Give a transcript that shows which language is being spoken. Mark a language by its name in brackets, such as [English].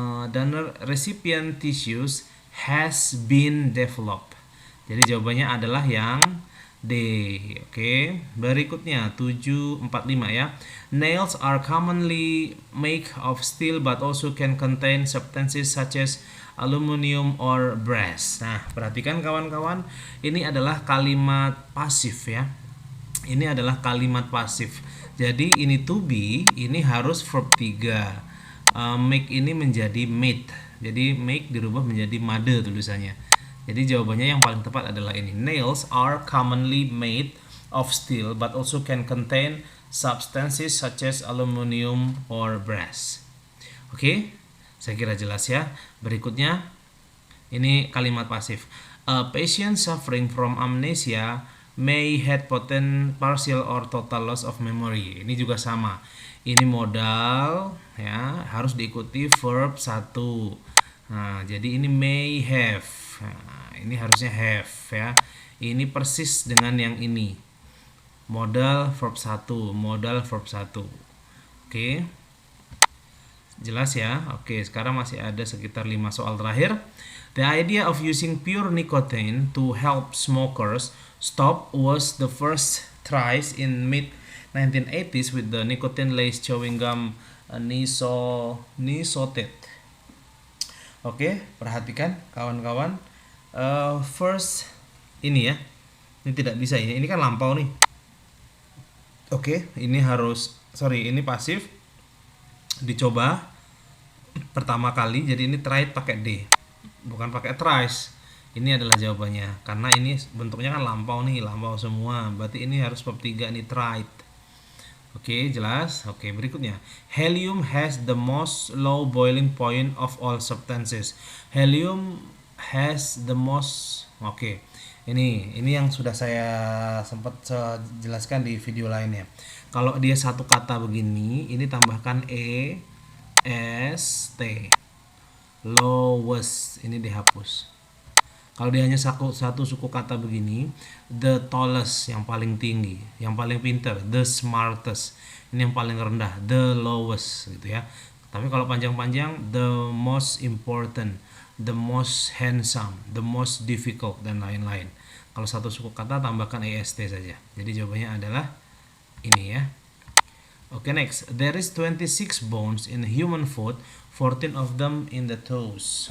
[English] Donor recipient tissues has been developed. [Indonesian] Jadi jawabannya adalah yang D. Oke, berikutnya 745 ya. [English] Nails are commonly made of steel but also can contain substances such as aluminium or brass. [Indonesian] Nah, perhatikan kawan-kawan, ini adalah kalimat pasif ya. Ini adalah kalimat pasif. Jadi ini to be, ini harus verb 3. Make ini menjadi made. Jadi make dirubah menjadi made tulisannya. Jadi jawabannya yang paling tepat adalah ini. [English] Nails are commonly made of steel but also can contain substances such as aluminium or brass. [Indonesian] Oke, saya kira jelas ya. Berikutnya, ini kalimat pasif. [English] A patient suffering from amnesia may had potent partial or total loss of memory. [Indonesian] Ini juga sama. Ini modal ya, harus diikuti verb 1. Nah, jadi ini [English] may have. [Indonesian] Nah, ini harusnya have ya. Ini persis dengan yang ini. Modal verb 1, modal verb 1. Oke. Jelas ya? Oke, sekarang masih ada sekitar 5 soal terakhir. [English] The idea of using pure nicotine to help smokers stop was the first tries in mid 1980s with the nicotine-laced chewing gum Nisotet. [Indonesian] Oke, perhatikan kawan-kawan. First ini ya. Ini tidak bisa ini. Ini kan lampau nih. Oke, ini harus ini pasif. Dicoba pertama kali. Jadi ini tried pakai D. Bukan pakai tries. Ini adalah jawabannya. Karena ini bentuknya kan lampau nih, lampau semua. Berarti ini harus bab 3 nih, tried. Oke, jelas. Oke, berikutnya. [English] Helium has the most low boiling point of all substances. Helium has the most. Oke. [Indonesian] Ini yang sudah saya sempat jelaskan di video lainnya. Kalau dia satu kata begini, ini tambahkan e s t. Lowest, ini dihapus. Kalau dia hanya satu suku kata begini, [English] the tallest [Indonesian] yang paling tinggi, yang paling pintar, [English] the smartest [Indonesian] ini yang paling rendah, [English] the lowest [Indonesian] gitu ya. Tapi kalau panjang-panjang, [English] the most important, the most handsome, the most difficult [Indonesian] dan lain-lain. Kalau satu suku kata tambahkan est saja. Jadi jawabannya adalah ini ya. Oke, next. [English] There is 26 bones in human foot, 14 of them in the toes.